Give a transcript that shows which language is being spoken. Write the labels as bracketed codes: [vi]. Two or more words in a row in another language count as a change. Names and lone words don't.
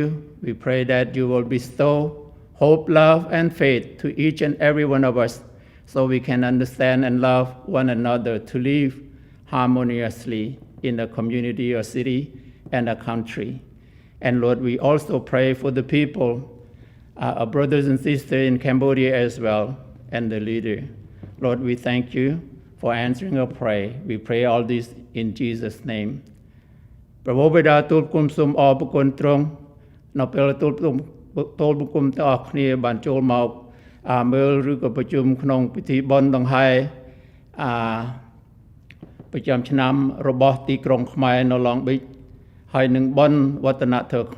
[en] We pray that you will bestow hope, love, and faith to each and every one of us so we can understand and love one another to live harmoniously in the community or city and a country. And Lord, we also pray for the people, our brothers and sisters in Cambodia as well, and the leader. Lord, we thank you for answering our prayer. We pray all this in Jesus' name. [km] ព្រះបិតាទូលគុំសូមអរគុណទ្រង់នៅពេលទូលគុំទាំងអស់គ្នាបានចូលមកមើលឬក៏ប្រជុំក្នុងពិធីបុណ្យដង្ហែប្រចាំឆ្នាំរបស់ទីក្រុងខ្មែរនៅ Long Beach ហើយនឹងបុណ្យវឌ្ឍនធម៌